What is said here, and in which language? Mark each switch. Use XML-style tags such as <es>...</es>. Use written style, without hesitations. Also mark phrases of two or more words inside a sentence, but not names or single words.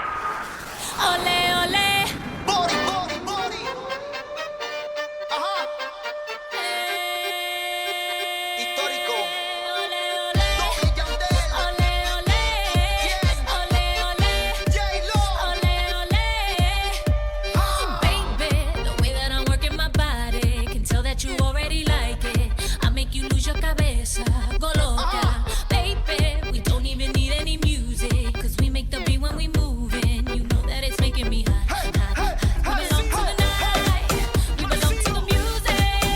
<es>Ole, ole.</es> <en>Body, body, body.</en> <es>Ajá. Histórico. Ole, ole. Tommy Yandel. Ole, ole. ¿Quién? Ole, ole. J-Lo. Ole, ole.</es> <en>Baby, the way that I'm working my body can tell that you already like it. I make you lose your cabeza, go loca. Baby, we don't even need any music, 'cause we make the beat when we move it. You know that it's making me hot, hot, hot. We belong to the night, we belong to the music.</en>